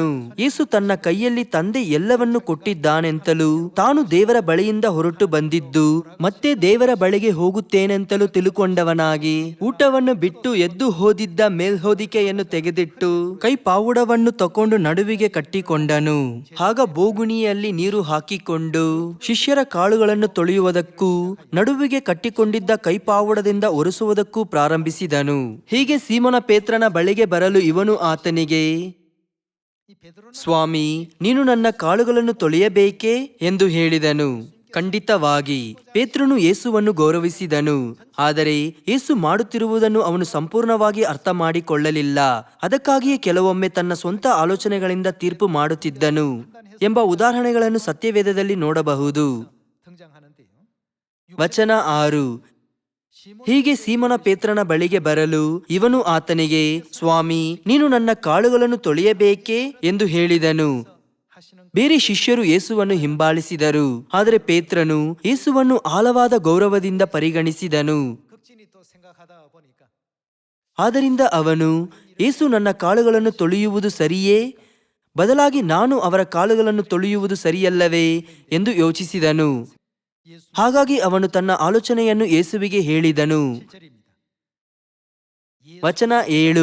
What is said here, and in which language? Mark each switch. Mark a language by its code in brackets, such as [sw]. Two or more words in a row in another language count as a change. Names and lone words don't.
[kn] ಯೇಸು ತನ್ನ ಕೈಯಲ್ಲಿ ತಂದೆ ಎಲ್ಲವನ್ನು ಕೊಟ್ಟಿದ್ದಾನೆಂತಲೂ ತಾನು ದೇವರ ಬಳಿಯಿಂದ ಹೊರಟು ಬಂದಿದ್ದು ಮತ್ತೆ ದೇವರ ಬಳಿಗೆ ಹೋಗುತ್ತೇನೆಂತಲೂ ತಿಳುಕೊಂಡವನಾಗಿ ಊಟವನ್ನು ಬಿಟ್ಟು ಎದ್ದು ಹೋದಿದ್ದ ಮೇಲ್ಹೋದಿಕೆಯನ್ನು ತೆಗೆದಿಟ್ಟು ಕೈ ಪಾವುಡವನ್ನು ತಕೊಂಡು ನಡುವಿಗೆ ಕಟ್ಟಿಕೊಂಡನು. ಆಗ ಬೋಗುಣಿಯಲ್ಲಿ ನೀರು ಹಾಕಿಕೊಂಡು ಶಿಷ್ಯರ ಕಾಳುಗಳನ್ನು ತೊಳೆಯುವುದಕ್ಕೂ ನಡುವಿಗೆ ಕಟ್ಟಿಕೊಂಡಿದ್ದ ಕೈಪಾವುಡದಿಂದ ಒರೆಸುವುದಕ್ಕೂ ಪ್ರಾರಂಭಿಸಿದನು. ಹೀಗೆ ಸೀಮೋನ ಪೇತ್ರನ ಬಳಿಗೆ ಬರಲು ಇವನು ಆತನಿಗೆ, [ko] 이 베드로는 [kn] ಸ್ವಾಮಿ, ನೀನು ನನ್ನ ಕಾಳುಗಳನ್ನು ತೊಳೆಯಬೇಕೇ ಎಂದು ಹೇಳಿದನು. ಖಂಡಿತವಾಗಿ ಪೇತ್ರನು ಯೇಸುವನ್ನು ಗೌರವಿಸಿದನು. ಆದರೆ ಯೇಸು ಮಾಡುತ್ತಿರುವುದನ್ನು ಅವನು ಸಂಪೂರ್ಣವಾಗಿ ಅರ್ಥ ಮಾಡಿಕೊಳ್ಳಲಿಲ್ಲ. ಅದಕ್ಕಾಗಿಯೇ ಕೆಲವೊಮ್ಮೆ ತನ್ನ ಸ್ವಂತ ಆಲೋಚನೆಗಳಿಂದ ತೀರ್ಪು ಮಾಡುತ್ತಿದ್ದನು ಎಂಬ ಉದಾಹರಣೆಗಳನ್ನು ಸತ್ಯವೇದದಲ್ಲಿ ನೋಡಬಹುದು. [ko] 등장하는데요. [kn] ವಚನ 6. ಹೀಗೆ ಸೀಮೋನ ಪೇತ್ರನ ಬಳಿಗೆ ಬರಲು ಇವನು ಆತನಿಗೆ, ಸ್ವಾಮಿ, ನೀನು ನನ್ನ ಕಾಳುಗಳನ್ನು ತೊಳೆಯಬೇಕೇ ಎಂದು ಹೇಳಿದನು. [ko] 하시는 [kn] ಬೇರೆ ಶಿಷ್ಯರು ಯೇಸುವನ್ನು ಹಿಂಬಾಲಿಸಿದರು. ಆದರೆ ಪೇತ್ರನು ಯೇಸುವನ್ನು ಆಳವಾದ ಗೌರವದಿಂದ ಪರಿಗಣಿಸಿದನು. [ko] 극진히 또 생각하다 보니까 [kn] ಆದ್ದರಿಂದ ಅವನು, ಯೇಸು ನನ್ನ ಕಾಳುಗಳನ್ನು ತೊಳೆಯುವುದು ಸರಿಯೇ? ಬದಲಾಗಿ ನಾನು ಅವರ ಕಾಳುಗಳನ್ನು ತೊಳೆಯುವುದು ಸರಿಯಲ್ಲವೇ ಎಂದು ಯೋಚಿಸಿದನು. 예수 ಹಾಗಾಗಿ ಅವನು ತನ್ನ ಆಲೋಚನೆಯನ್ನು ಯೇಸುವಿಗೆ ಹೇಳಿದನು. [ko] 7절입니다. [kn] ವಚನ 7.